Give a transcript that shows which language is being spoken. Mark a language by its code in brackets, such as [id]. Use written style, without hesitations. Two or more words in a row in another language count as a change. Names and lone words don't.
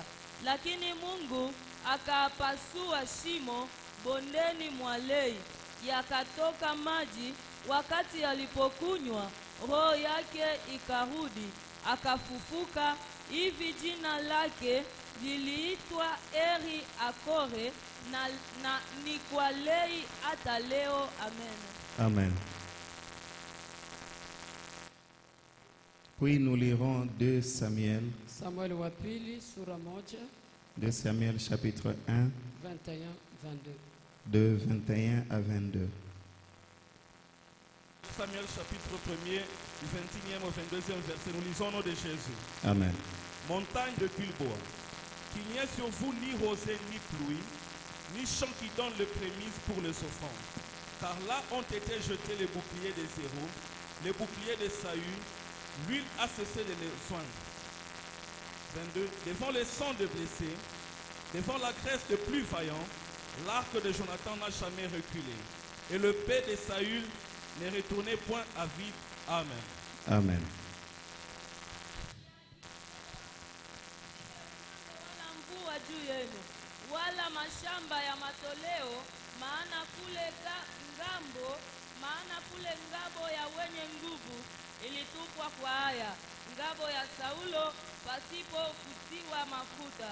[sw] Lakini Mungu akapasua shimo bondeni mwa Lei, yakatoka maji. Wakati alipokunywa, roho yake ikarudi, akafufuka hivi jina lake liliitwa Eri Akore na ni kwa lei hata leo. Amen. Amen. [fr] Puis nous lirons 2 Samuel. [sw] Samuel wa pili sura moja. [fr] 2 Samuel chapitre 1. 21, 22. De 21 à 22. Samuel chapitre 1er, du 21e au 22e verset, nous lisons au nom de Jésus. Amen. Montagne de Gilboa, qu'il n'y ait sur vous ni rosée ni pluie, ni champ qui donne le prémisse pour les offrandes. Car là ont été jetés les boucliers des héros, les boucliers de Saül, l'huile a cessé de les soigner. 22. Devant les sangs de blessés, devant la graisse de plus vaillants, l'arc de Jonathan n'a jamais reculé. Et le paix de Saül n'est retourné point à vide. Amen. Amen. [sw] Wala mvua juu yenu, wala mashamba ya matoleo, maana kule ngabo ya wenye nguvu ilitupwa kwa haya, ngabo ya Saulo pasipo kutiwa mafuta.